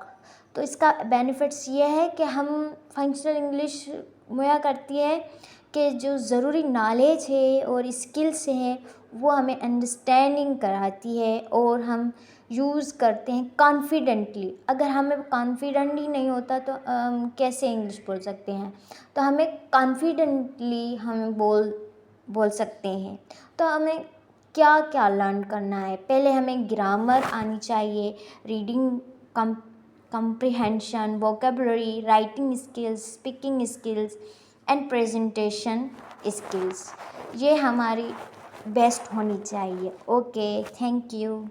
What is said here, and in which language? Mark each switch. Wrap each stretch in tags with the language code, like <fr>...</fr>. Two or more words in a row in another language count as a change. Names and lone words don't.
<hi>तो इसका बेनिफिट्स ये है कि हम</hi> <en>functional English</en> <hi>मुहैया करती है कि जो ज़रूरी नॉलेज है और स्किल्स हैं वो हमें अंडरस्टैंडिंग कराती है और हम यूज़ करते हैं कॉन्फिडेंटली। अगर हमें कॉन्फिडेंट ही नहीं होता तो कैसे इंग्लिश बोल सकते हैं? तो हमें कॉन्फिडेंटली हमें बोल सकते हैं। तो हमें क्या क्या लर्न करना है? पहले हमें ग्रामर आनी चाहिए,</hi> <en>reading comprehension, vocabulary, writing skills, speaking skills and presentation skills,</en> <hi>ये हमारी बेस्ट होनी चाहिए।</hi> <en>okay, thank you.</en>